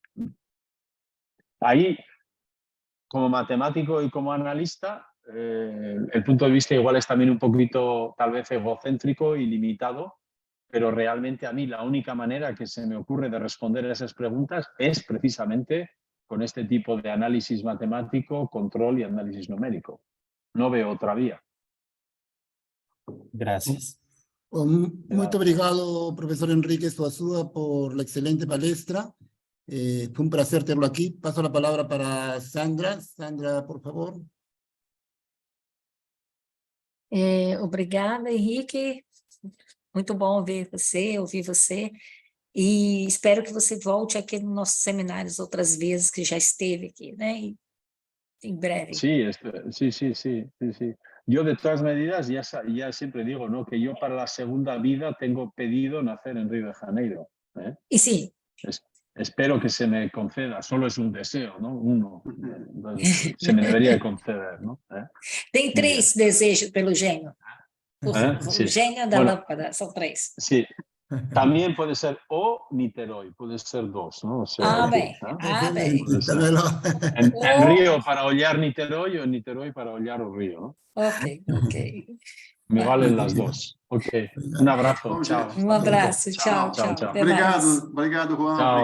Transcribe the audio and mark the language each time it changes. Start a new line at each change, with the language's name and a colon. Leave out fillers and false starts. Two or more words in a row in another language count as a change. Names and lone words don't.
Spanish: Ahí, como matemático y como analista, el punto de vista igual es también un poquito tal vez egocéntrico y limitado, pero realmente a mí la única manera que se me ocurre de responder a esas preguntas es precisamente con este tipo de análisis matemático, control y análisis numérico. No veo otra vía. Gracias.
Portuguese: Muito obrigado,
Spanish: profesor Enrique Suazua, por la excelente palestra. Fue un placer tenerlo aquí. Paso la palabra para Sandra. Sandra, por favor.
Portuguese: Obrigada, Henrique. Muito bom ver você, ouvir você. E espero que você volte aqui nos nossos seminários outras vezes, que já esteve aqui, né? E em breve.
Spanish: Sí, sí. Yo de todas medidas ya siempre digo, ¿no? Que yo para la segunda vida tengo pedido nacer en Río de Janeiro.
Portuguese: E sim,
Spanish: Espero que se me conceda, solo es un deseo, ¿no? Uno. Entonces, se me debería de conceder, ¿no?
Portuguese: tem 3 desejos pelo gênio.
Spanish: Sí.
Portuguese: O gênio da
Spanish: Bueno,
Portuguese: lâmpada, são 3.
Spanish: Sí. También puede ser o Niterói, puede ser 2, ¿no? O sea,
Portuguese: Bem.
Spanish: ¿no?
Portuguese: Bem.
Spanish: Dámelo. En Río para hollar Niterói o en Niterói para hollar o Río, ¿no? Ok. Me valen las dos. Ok. Un abrazo. Chao.
Portuguese: Um abraço. Tchau. Tchau. Até mais. Obrigado, Juan.
Spanish: Chao.